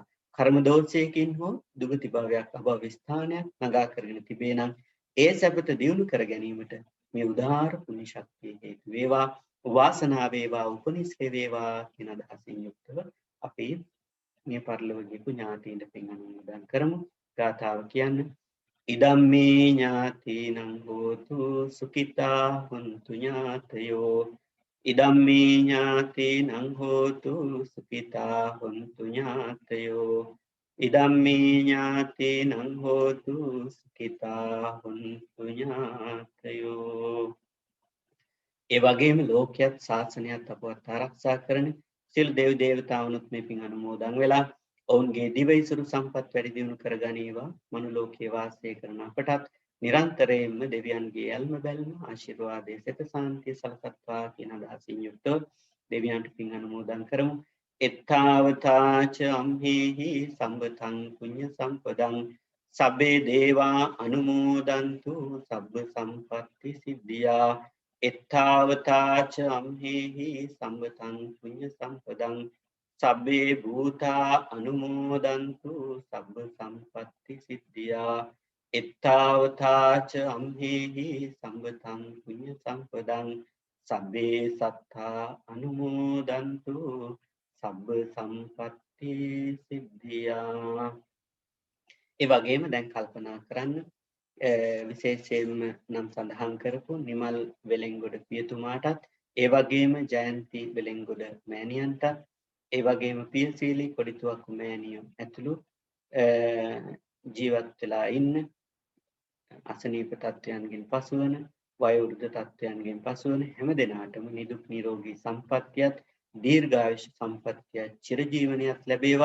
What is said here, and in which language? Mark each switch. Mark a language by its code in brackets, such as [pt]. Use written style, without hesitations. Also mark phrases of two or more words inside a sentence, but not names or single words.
[si] කර්ම දෝෂයකින් හෝ දුගති භවයක් අභව ස්ථානයක් නගා කරගෙන තිබේ නම් ඒ සැපත දියුණු කර ගැනීමට මේ උදාාර පුණ්‍ය ශක්තිය හේතු වේවා. වාසනාව වේවා උපනිශ්‍රේ වේවා කියන අදහසින් යුක්තව අපි මේ පරිලෝක ගිහු ඥාතීන්ට පින් අනුමෝදන් කරමු. ගාථාව කියන්න. [pi] ඉදම්මේ ඥාතීනං හෝතු සුඛිතා හොන්තු ඥාතයෝ ඉදම්මේ ඥාතීනං හෝතු සුඛිතා හොන්තු ඥාතයෝ ඉදම්මේ ඥාතීනං හෝතු සුඛිතා හොන්තු ඥාතයෝ. [si] ඒ වගේම ලෝකයක් ශාසනයත් අපවත් ආරක්ෂා කරන සියලු දේව දේවතාවුනුත් මේ පින් අනුමෝදන් වෙලා ඔවුන්ගේ දිවයිසුරු සම්පත් වැඩි දියුණු කර ගනීවා. මනුලෝකයේ වාසය කරන අපටත් නිරන්තරයෙන්ම දෙවියන්ගේ යල්ම බැල්ම ආශිර්වාදයේ සෙත සාන්තිය සලසත්වා කියන අදහසින් යුක්තව දෙවියන්ට පින් අනුමෝදන් කරමු. [pi] එත්තාවතාච අම්හෙහි සම්බතං පුඤ්ඤ සම්පදං සබ්බේ දේවා අනුමෝදන්තු සබ්බ සම්පatti සිද්ධියා. එත්තාවතාච අම්හෙහි සම්බතං පුඤ්ඤ සම්පදං සබ්බේ භූතා අනුමෝදන්තු සබ්බ සම්පatti සිද්ධියා. එත්තාවතාච අම්හෙහි සම්බතං පුඤ්ඤ සම්පදං සබ්බේ සත්තා අනුමෝදන්තු සබ්බ සම්පatti සිද්ධියා. [si] ඒ වගේම දැන් කල්පනා කරන්න විශේෂයෙන්ම නම් සඳහන් කරපු නිමල් වෙලෙන්ගොඩ පියතුමාටත් ඒ වගේම ජයන්ති වෙලෙන්ගොඩ මෑණියන්ටත් ඒ වගේම පියසීලී කොඩිතුවක් මෑණියෝ ඇතුළු ජීවත් වෙලා ඉන්න අසනීප තත්ත්වයන්ගෙන් පසුවන වයෝවෘද්ධ තත්ත්වයන්ගෙන් පසුවන හැම දෙනාටම නිදුක් නිරෝගී සම්පන්නියත් දීර්ඝායුෂ සම්පන්නියත් චිරජීවනයත් ලැබේවා.